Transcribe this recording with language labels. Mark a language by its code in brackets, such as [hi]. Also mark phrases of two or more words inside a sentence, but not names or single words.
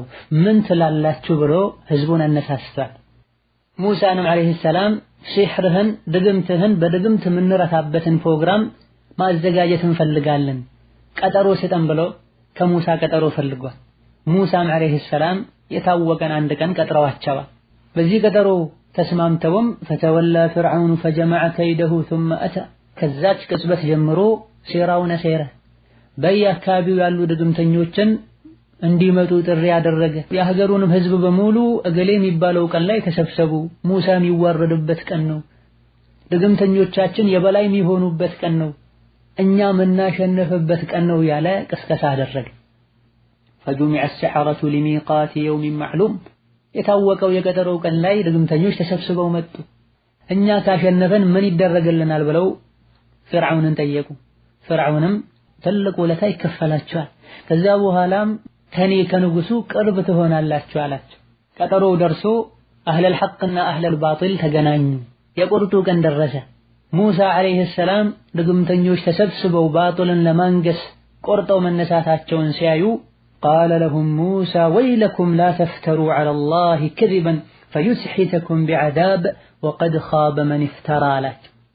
[am] ምን ትላላችሁ ብሎ ህዝቡን አነሳስቷል። ሙሳንም [ar] عليه السلام [am] ሲሕርህን ድግምትህን በድግምት የምንረታበትን ፕሮግራም ማዘጋጀት እንፈልጋለን፣ ቀጠሮ ስጠን ብሎ ከሙሳ ቀጠሮ ፈልጓል። ሙሳም [ar] عليه السلام [am] የታወቀን አንድ ቀን ቀጥረዋቸዋል። በዚህ ቀጠሮ ተስማምተውም [ar] فتولى فرعون فجمع كيده ثم أتى፣ [am] ከዛች ቅጽበት ጀምሮ ሴራውን ሰራ። በየአካባቢው ያሉ ድግምተኞችን እንዲመጡ ጥሪ ያደረገ። የሀገሩንም ህዝብ በሙሉ እገሌ የሚባለው ቀን ላይ ተሰብሰቡ፣ ሙሳ የሚዋረድበት ቀን ነው፣ ድግምተኞቻችን የበላይ የሚሆኑበት ቀን ነው፣ እኛ የምናሸንፍበት ቀን ነው ያለ ቅስቀሳ አደረገ። [ar] فجمع السحرة لميقات يوم معلوم፣ [am] የታወቀው የቀጠሮው ቀን ላይ ድግምተኞች ተሰብስበው መጡ። እኛ ካሸነፈን ምን ይደረግልናል ብለው ፍርዓውንን ጠየቁ። ፍርዓውንም ትልቅ ውለታ ይከፈላቸዋል፣ ከዛ በኋላም ከኔ ከንጉሱ ቅርብ ትሆናላችሁ አላቸው። ቀጠሮው ደርሶ [ar] أهل الحق وأهل الباطل [am] ተገናኙ። የቁርጡ ቀን ደረሰ። ሙሳ [ar] عليه السلام [am] ድግምተኞች ተሰብስበው ባጢልን ለማንገስ ቆርጠው መነሳታቸውን ሲያዩ [ar] قال لهم موسى ويلكم لا تفتروا على الله كذبا فيسحتكم بعذاب وقد خاب من افترى [am] አላቸው።